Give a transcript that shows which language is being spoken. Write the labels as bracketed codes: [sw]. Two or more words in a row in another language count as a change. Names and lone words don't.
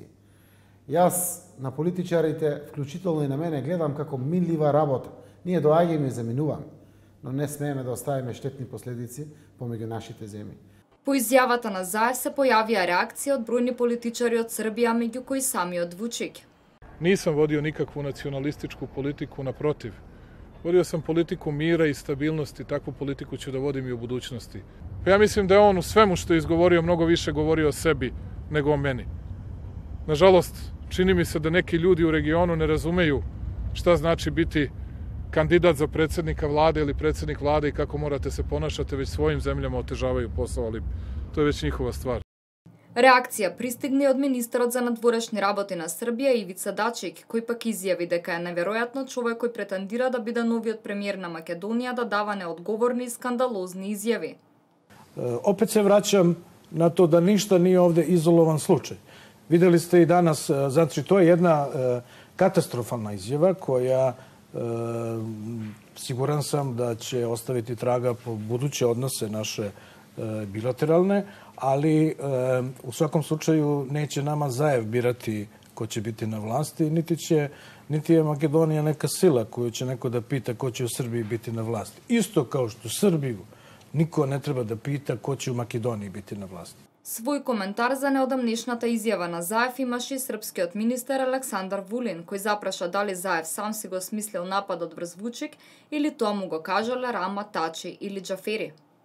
[mk] Јас на политичарите, вклучително и на мене, гледам како минлива работа. Ние доаѓаме и заминуваме, но не смееме да оставиме штетни последици помеѓу нашите земји. По изјавата на Заев се појавија реакции од бројни политичари од Србија, меѓу кои самиот Вучик. [sr] Nisam vodio nikakvu nacionalističku politiku, naprotiv. Vodio sam politiku mira i stabilnosti, takvu politiku ću da vodim i u budućnosti. Pa ja mislim da je on u svemu što je izgovorio mnogo više govorio o sebi nego o meni. Nažalost, čini mi se da neki ljudi u regionu ne razumeju šta znači biti kandidat za predsjednika vlade ili predsjednik vlade i kako morate se ponašati, već svojim zemljama otežavaju posao, ali to je već njihova stvar. [mk] Реакција пристигне од министерот за надворешни работи на Србија Ивица Дачик, кој пак изјави дека е неверојатно човек кој претендира да биде новиот премиер на Македонија да дава неодговорни и скандалозни изјави. [sr] Opet se vraćam na to da ništa nije ovde izolovan slučaj. Videli ste i danas, znači to je jedna katastrofalna izjava koja siguran sam da će ostaviti traga po buduće odnose naše bilateralne, ali u svakom slučaju neće nama Zaev birati ko će biti na vlasti, niti je Makedonija neka sila koju će neko da pita ko će u Srbiji biti na vlasti. Isto kao što Srbiju niko ne treba da pita ko će u Makedoniji biti na vlasti. [mk] Свој коментар за неодамнешната изјава на Заев имаше и српскиот министер Александар Вулин, кој запраша дали Заев сам си го смислил нападот врз Вучик или тоа му го кажале Рама, Тачи или Джафери.